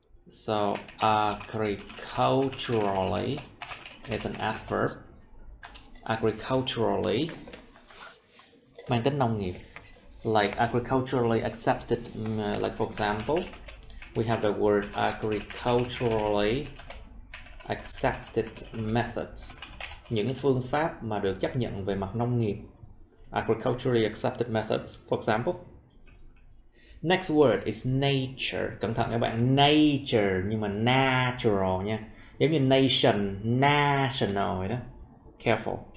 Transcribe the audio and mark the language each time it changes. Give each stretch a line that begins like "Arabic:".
English: So agriculturally is an adverb.
Vietnamese: Agriculturally mang tính nông nghiệp.
English: Like agriculturally accepted, like for example, we have the word agriculturally accepted methods.
Vietnamese: Những phương pháp mà được chấp nhận về mặt nông nghiệp.
English: Agriculturally accepted methods, for example. Next word is nature.
Vietnamese: Cẩn thận các bạn, nature nhưng mà natural nha. Giống như nation, national vậy đó.
English: Careful.